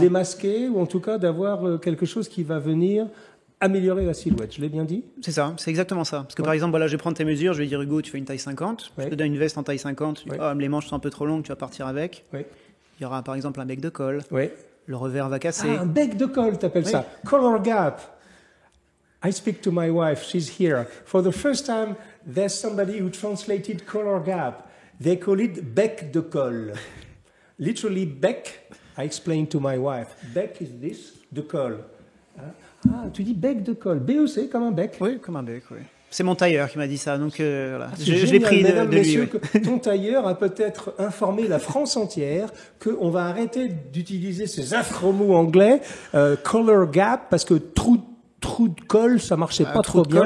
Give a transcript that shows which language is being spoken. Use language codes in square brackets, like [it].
[fr] Démasquer, ou en tout cas d'avoir quelque chose qui va venir améliorer la silhouette. Je l'ai bien dit? C'est ça, c'est exactement ça. Parce que par exemple, voilà, je vais prendre tes mesures, je vais dire Hugo, tu fais une taille 50, je te donne une veste en taille 50, les manches sont un peu trop longues, tu vas partir avec. Il y aura par exemple un bec de colle, le revers va casser. Ah, un bec de colle, t'appelles ça. Color gap. [en] I speak to my wife, she's here. For the first time, there's somebody who translated color gap. They call it bec de colle. Literally bec. I explained to my wife, bec is this, de colle. [fr] Ah, tu dis bec de colle. BEC comme un bec. Oui, comme un bec, oui. C'est mon tailleur qui m'a dit ça, donc voilà. Je l'ai pris de lui. Que ton tailleur a peut-être informé la France entière qu'on va arrêter d'utiliser ces affreux mots anglais, color gap, parce que trou de colle, ça marchait pas trop bien.